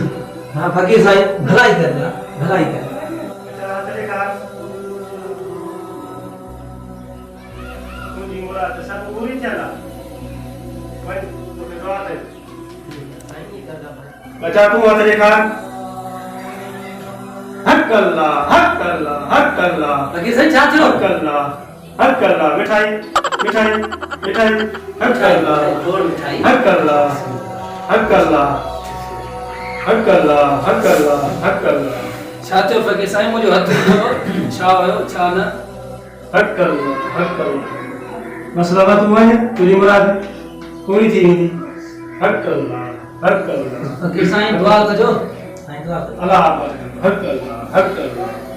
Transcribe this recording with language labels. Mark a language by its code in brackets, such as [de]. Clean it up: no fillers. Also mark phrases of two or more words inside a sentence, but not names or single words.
[sd] हाँ फकीर साईं भलाई कर भलाई कर तुझी मुराद सब पूरी थियला वञ तोखे दुआ कई बचा तूं हथ ॾेखार [ar] حق الله حق الله حق الله [sd] फकीर साईं छा थियो [ar] حق الله [sd] मिठाई मिठाई मिठाई [ar] حق الله [sd] थोड़ मिठाई [ar] حق الله حق الله حق الله حق الله حق الله [sd] छा थियो फ़क़ीर साईं मुंहिंजो हथ ॾिठो छा हुयो छा न [ar] حق الله [sd] मसला बा तूं वञ तुंहिंजी मुराद पूरी थी वेंदी [ar] حق الله [sd] फकीर साईं दुआ कजो साईं दुआ कजो [ar] الله حق الله